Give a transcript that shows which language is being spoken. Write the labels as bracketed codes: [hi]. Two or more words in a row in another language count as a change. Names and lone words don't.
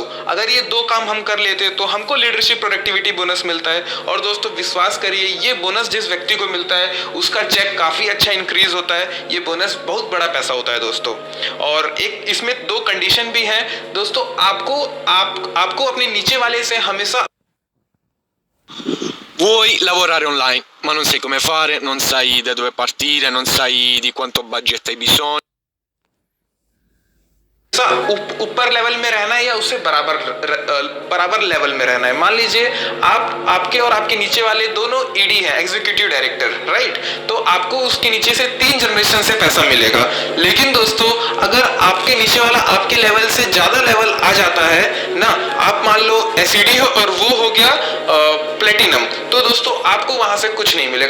[hi] अगर ये 2 काम हम कर लेते तो हमको लीडरशिप प्रोडक्टिविटी बोनस मिलता है। और दोस्तों विश्वास करिए, ये बोनस जिस व्यक्ति को मिलता है उसका चेक काफी अच्छा इंक्रीज होता है। ये बोनस बहुत बड़ा पैसा होता है दोस्तों। और एक इसमें 2 कंडीशन भी हैं दोस्तों। आपको अपने नीचे वाले से हमेशा [it] Vuoi lavorare online, ma non sai come fare, non sai da dove partire, non sai di quanto budget hai bisogno. [hi] ऊपर लेवल में रहना है या उससे बराबर लेवल में रहना है। मान लीजिए आपके और आपके नीचे वाले दोनों ईडी हैं, एग्जीक्यूटिव डायरेक्टर, राइट। तो आपको उसके नीचे से 3 जनरेशन से पैसा मिलेगा। लेकिन दोस्तों अगर आपके नीचे वाला आपके लेवल से ज्यादा लेवल आ जाता है ना, आप मान लो एसईडी हो और वो हो गया प्लेटिनम, तो दोस्तों आपको वहां से कुछ नहीं मिलेगा।